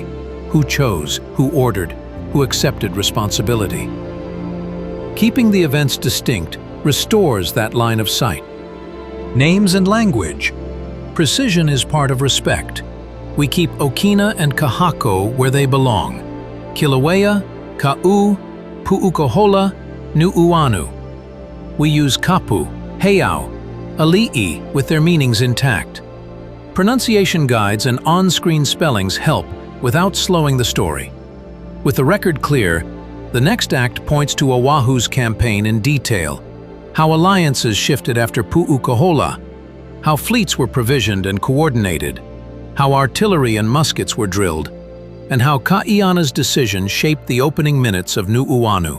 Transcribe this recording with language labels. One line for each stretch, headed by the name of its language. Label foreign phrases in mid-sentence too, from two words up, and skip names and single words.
English: Who chose, who ordered, who accepted responsibility. Keeping the events distinct restores that line of sight. Names and language. Precision is part of respect. We keep Okina and Kahako where they belong. Kilauea, Kaʻū, Puʻukoholā, Nuʻuanu. We use
Hawaiian: kapu, heiau, ali'i
English: with their meanings intact. Pronunciation guides and on-screen spellings help without slowing the story. With the record clear, the next act points to Oahu's campaign in detail, how alliances shifted after Puʻukoholā, how fleets were provisioned and coordinated, how artillery and muskets were drilled, and how Kaʻiana's decision shaped the opening minutes of Nuʻuanu.